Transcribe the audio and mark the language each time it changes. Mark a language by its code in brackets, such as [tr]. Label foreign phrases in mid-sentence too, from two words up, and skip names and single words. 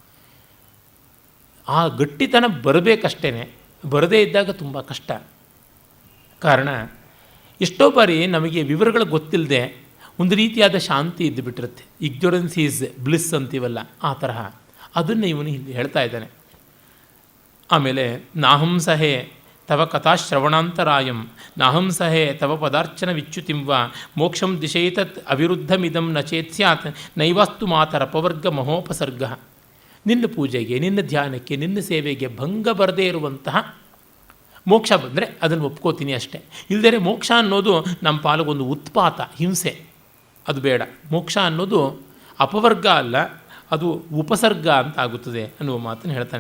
[kn] ಆ ಗಟ್ಟಿತನ ಬರಬೇಕಷ್ಟೇ, ಬರದೇ ಇದ್ದಾಗ ತುಂಬ ಕಷ್ಟ. ಕಾರಣ ಎಷ್ಟೋ ಬಾರಿ ನಮಗೆ ವಿವರಗಳು ಗೊತ್ತಿಲ್ಲದೆ ಒಂದು ರೀತಿಯಾದ ಶಾಂತಿ ಇದ್ದು ಬಿಟ್ಟಿರುತ್ತೆ. [en] Ignorance is bliss [kn] ಅಂತೀವಲ್ಲ, ಆ ತರಹ ಅದನ್ನು ಇವನು ಇಲ್ಲಿ ಹೇಳ್ತಾ ಇದ್ದಾನೆ. [sa] ಆಮೇಲೆ ನಾಹಂಸಹೇ ತವ ಕಥಾಶ್ರವಣಾಂತರಾಯಂ ನಾಹಂಸಹೇ ತವ ಪದಾರ್ಚನ ವಿಚ್ಯುತಿಂವ ಮೋಕ್ಷಂ ದಿಶೈತತ್ ಅವಿರುದ್ಧಮಿದಂ ನ ಚೇತ್ ಸ್ಯಾತ್ ನೈವಾಸ್ತು ಮಾತರ ಅಪವರ್ಗ ಮಹೋಪಸರ್ಗ. [kn] ನಿನ್ನ ಪೂಜೆಗೆ, ನಿನ್ನ ಧ್ಯಾನಕ್ಕೆ, ನಿನ್ನ ಸೇವೆಗೆ ಭಂಗ ಬರದೇ ಇರುವಂತಹ ಮೋಕ್ಷ ಬಂದರೆ ಅದನ್ನು ಒಪ್ಕೋತೀನಿ ಅಷ್ಟೇ. ಇಲ್ಲದೇ ಮೋಕ್ಷ ಅನ್ನೋದು ನಮ್ಮ ಪಾಲಿಗೊಂದು ಉತ್ಪಾತ, ಹಿಂಸೆ, ಅದು ಬೇಡ. ಮೋಕ್ಷ ಅನ್ನೋದು ಅಪವರ್ಗ ಅಲ್ಲ, ಅದು ಉಪಸರ್ಗ ಅಂತ ಆಗುತ್ತದೆ ಅನ್ನುವ ಮಾತನ್ನು ಹೇಳ್ತಾನೆ.